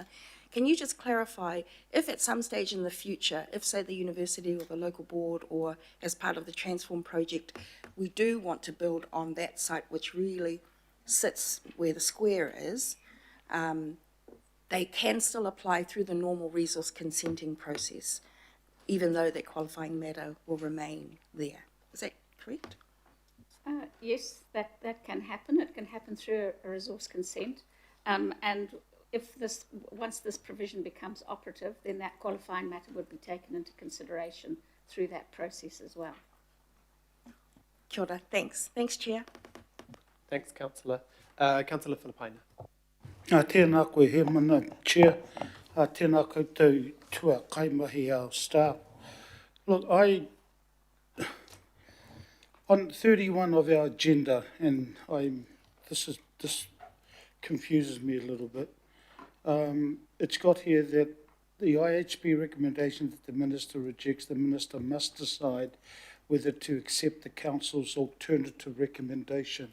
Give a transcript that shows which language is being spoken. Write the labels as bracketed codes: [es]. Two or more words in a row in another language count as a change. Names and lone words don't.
[en] Can you just clarify if at some stage in the future, if say the university or the local board or as part of the Transform project, we do want to build on that site which really sits where the square is, they can still apply through the normal resource consenting process, even though that qualifying matter will remain there. Is that correct? Yes, that can happen. It can happen through a resource consent. And if once this provision becomes operative, then that qualifying matter would be taken into consideration through that process as well. [mi] Kia ora, [en] thanks. Thanks, Chair. Thanks, Councillor. Councillor Filipaina. [mi] Tēnā koe he mana, Chair. Tēnā koutou tua kaimahi [en] our staff. Look, on 31 of our agenda, and this confuses me a little bit. It's got here that the IHP recommendation that the Minister rejects, the Minister must decide whether to accept the Council's alternative recommendation.